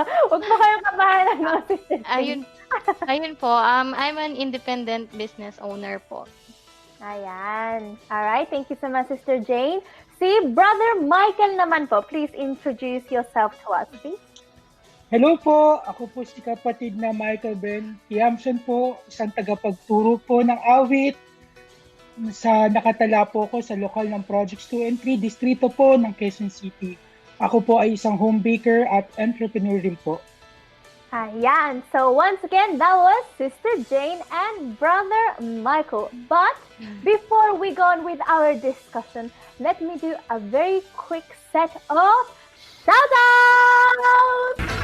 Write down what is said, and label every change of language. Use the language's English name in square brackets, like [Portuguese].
[Filipino] Huwag po kayong kabahan ng mga Sister Jane. Ayun po. [English] I'm an independent business owner po. Ayan. Alright, thank you so much, Sister Jane. Si Brother Michael naman po, please introduce yourself to us, please. [Filipino] Hello po, ako po si kapatid na Michael Ben Tiamson po, isang tagapagturo po ng awit. Nakatala po ako sa lokal ng Projects 2 and 3, distrito po ng Quezon City. Ako po ay isang home baker at entrepreneur rin po. Ayan. [English] So once again, that was Sister Jane and Brother Michael. But before we go on with our discussion, let me do a very quick set of shout-outs!